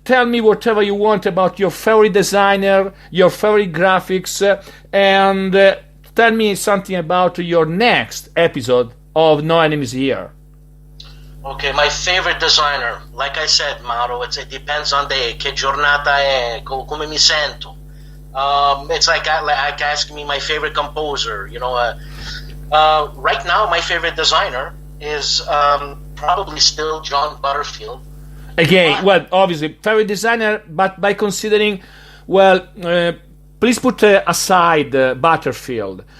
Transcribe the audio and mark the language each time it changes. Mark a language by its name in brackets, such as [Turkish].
[English] Tell me whatever you want about your favorite designer, your favorite graphics, and tell me something about your next episode of No Enemies Here. Okay, my favorite designer, like I said, Mauro, it depends on day. [Italian] Che giornata è, come mi sento. [English] It's like asking me my favorite composer. You know, right now my favorite designer is probably still John Butterfield. Again, obviously favorite designer, but by considering, please put aside Butterfield.